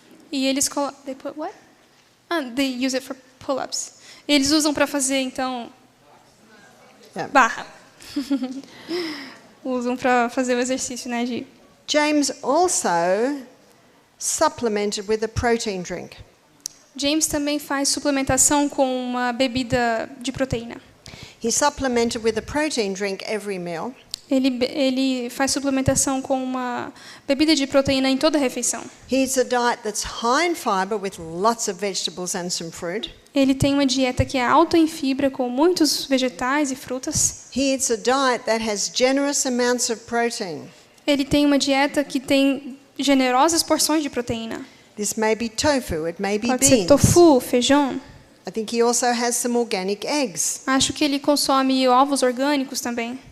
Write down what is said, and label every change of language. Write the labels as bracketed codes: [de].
[pt] E eles [en] they put what? They use it for pull-ups. [pt] Eles usam para fazer então [en] Yeah. [pt] barra. Usam para fazer o exercício, né, de [en] James also supplemented with a protein drink. [pt] James também faz suplementação com uma bebida de proteína. [en] He supplemented with a protein drink every meal. [pt] Ele faz suplementação com uma bebida de proteína em toda a refeição. [en] He eats a diet that's high in fiber with lots of vegetables and some fruit. [pt] Ele tem uma dieta que é alta em fibra, com muitos vegetais e frutas. [en] He eats a diet that has generous amounts of protein. [pt] Ele tem uma dieta que tem generosas porções de proteína. [en] This may be tofu, it may be [pt] Pode ser [en] beans. [pt] tofu, feijão. [en] I think he also has some organic eggs. [pt] Acho que ele consome ovos orgânicos também.